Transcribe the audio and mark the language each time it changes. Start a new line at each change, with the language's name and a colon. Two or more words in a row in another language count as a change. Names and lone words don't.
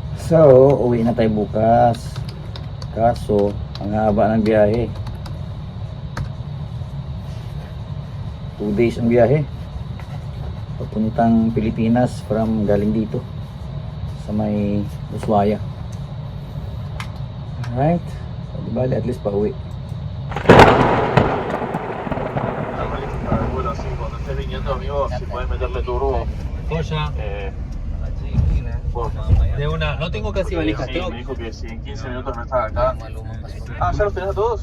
Filipino: So, uwi na tayo bukas. Kaso, ang haba ng biyahe. 2 days ang biyahe. Papuntang Pilipinas from galing dito sa may Ushuaia. Alright. So, di bali,
English: at least
Filipino: pa uwi.
Spanish: Cosa? De una, no tengo casi valijas. Sí, me dijo que si en 15 minutos no estaba acá. Ah, ¿ya los tenés a todos?